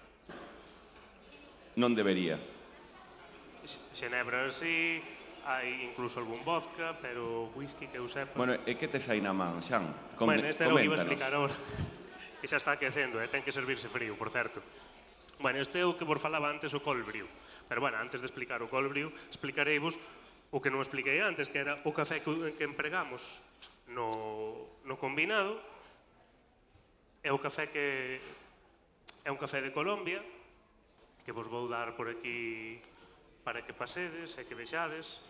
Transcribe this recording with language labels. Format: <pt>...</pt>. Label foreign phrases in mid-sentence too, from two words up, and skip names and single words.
<gl>Non debería. Xenebra sí, hai incluso algún vodka, pero whisky que eu sepa... Bueno, e que tes aí na man, Xan? Bueno, este era o que iba a Coméntanos. explicar agora. Que xa está aquecendo, ten que servirse frío, por certo. Bueno, este é o que vos falaba antes, o</gl> <en>cold brew.</en> <gl>Pero, bueno, antes de explicar o</gl> <en>cold brew,</en> <gl>explicareivos o que non expliquei antes, que era o café que empregamos no combinado. É o café que é un café de Colombia, que vos vou dar por aquí para que pasedes e que vexades.</gl>